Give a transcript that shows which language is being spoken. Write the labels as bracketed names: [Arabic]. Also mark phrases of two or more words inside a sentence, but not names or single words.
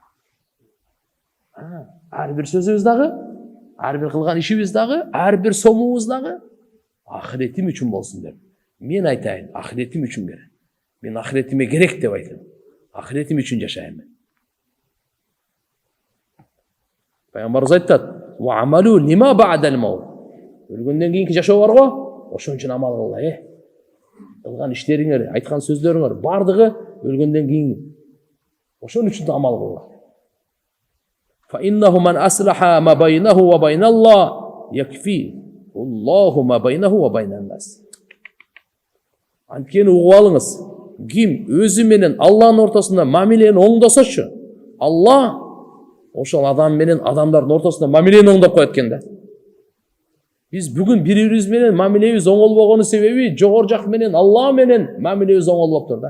[Kyrgyz] Ар бир сөзүбүз дагы, ар бир кылган ишибиз дагы, ар бир сомубуз дагы ахиретим үчүн болсун деп. Мен айтайын, ахиретим үчүн керек. Мен ахиретиме керек деп айтам. Ахиретим үчүн жашайм мен. Пайгамбарыбыз айтат: [Arabic] "واعملوا لما بعد الموت." [Kyrgyz] Өлгөндөн кийинки жашоо бар го, ошон үчүн амал кылгыла. Кылган иштериңер, айткан сөздөрүңөр бардыгы өлгөндөн кийин ошон үчүн да амал кылгыла. [Arabic] فإنه من أصلح ما بينه وبين الله يكفي. الله ما بينه وبين الناس. [Kyrgyz] Анткени угуп алыңыз, ким өзү менен Аллахтын ортосунда мамилени оңдосочу, Аллах ошол адам менен адамдардын ортосунда мамилени оңдоп коет экен да. Биз бүгүн бири-бирибиз менен мамилебиз оңолбогонун себеби жогору жак менен Аллах менен мамилебиз оңолбоптур да.